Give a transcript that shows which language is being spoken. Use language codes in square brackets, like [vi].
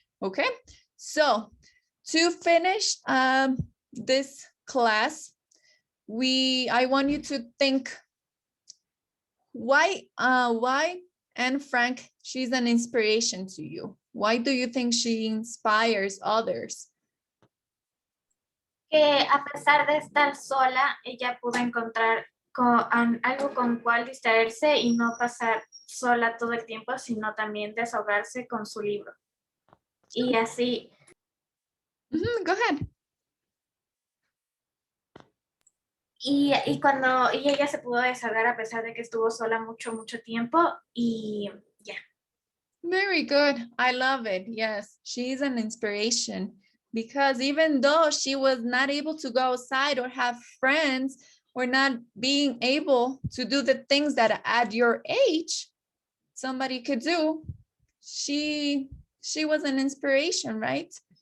[en] Okay, so to finish this class, I want you to think why Anne Frank, she's an inspiration to you. Why do you think she inspires others? [es] Que a pesar de estar sola, ella pudo encontrar algo con cual distraerse y no pasar sola todo el tiempo, sino también desahogarse con su libro. Y así. [en] Go ahead. [es] Y ella se pudo desahogar a pesar de que estuvo sola mucho tiempo y ya. [en] Yeah. Very good. I love it. Yes, she's an inspiration because even though she was not able to go outside or have friends or not being able to do the things that at your age, somebody could do, she was an inspiration, right?